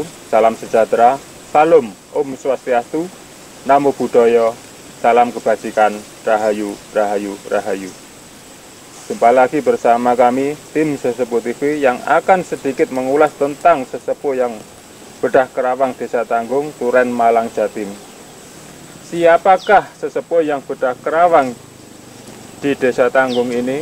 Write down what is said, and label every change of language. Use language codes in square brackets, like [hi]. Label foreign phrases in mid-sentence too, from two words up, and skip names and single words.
[id] Salam sejahtera, salam [ban] Om Swastiastu, [pi] Namo Buddhaya, [id] salam kebajikan, Rahayu, Rahayu, Rahayu. Jumpa lagi bersama kami, tim Sesepuh TV yang akan sedikit mengulas tentang sesepuh yang bedah kerawang Desa Tanggung, Turen, Malang, Jatim. Siapakah sesepuh yang bedah kerawang di Desa Tanggung ini?